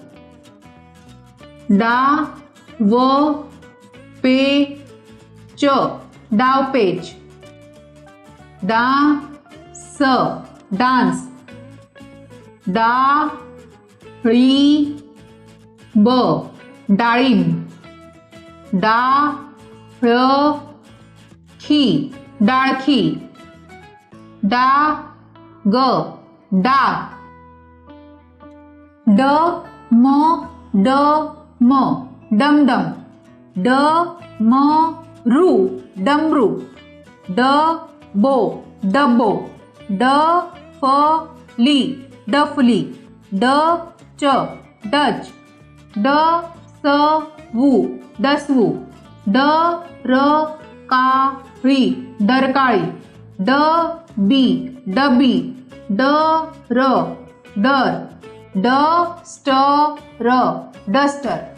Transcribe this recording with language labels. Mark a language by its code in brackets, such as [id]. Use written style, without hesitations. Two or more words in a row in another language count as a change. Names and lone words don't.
[mr] डा व पे च डावपेच डा स डान्स डा ळी ब डाळिंब डा ळ खी डाळखी डा ग डाग ड म ड म डमडम ड म रू डमरू ड बो डब्बो ड फ ली डफली ड च डच ड स वू डसवू ड र का ळी डरकाळी ड बी डबी ड र डर ड स्ट र डस्टर